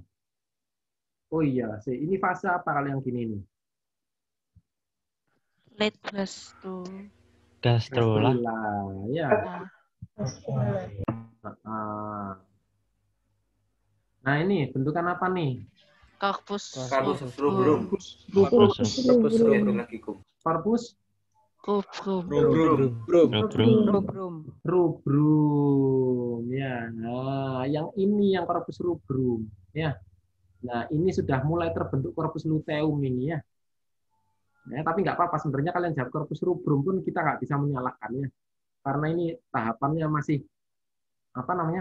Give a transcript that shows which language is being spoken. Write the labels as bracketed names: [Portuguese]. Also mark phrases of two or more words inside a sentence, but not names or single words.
[Indonesian] Oh iya, ini fase apa kalau yang gini nih? [English] Late blasto. [Indonesian] Gastrula. Ya. Nah ini bentukan apa nih? [Latin] Corpus rubrum. Corpus rubrum. [Indonesian] Ya. Nah, yang ini yang [Latin] corpus rubrum. [Indonesian] Ya. Nah, ini sudah mulai terbentuk [Latin] corpus luteum [Indonesian] ini ya. Nah, tapi nggak apa-apa sebenarnya kalian jawab [Latin] corpus rubrum [Indonesian] pun kita nggak bisa menyalahkannya. Karena ini tahapannya masih apa namanya?